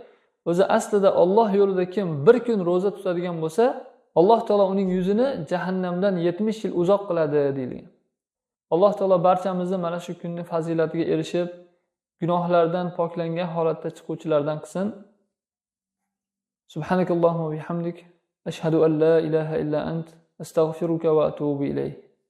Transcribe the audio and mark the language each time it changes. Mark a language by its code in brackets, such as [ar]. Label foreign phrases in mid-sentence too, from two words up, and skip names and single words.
[uz] O'zi aslida Alloh yo'lida kim bir kun ro'za tutadigan bo'lsa, Alloh taolo uning yuzini jahannamdan 70 yil uzoq qiladi deyilgan. Alloh taolo barchamizni mana shu kunning fazilatiga erishib, gunohlardan poklangan holatda chiquvchilardan qilsin. [ar] سبحانك اللهم وبحمدك أشهد أن لا إله إلا أنت أستغفرك وأتوب إليك.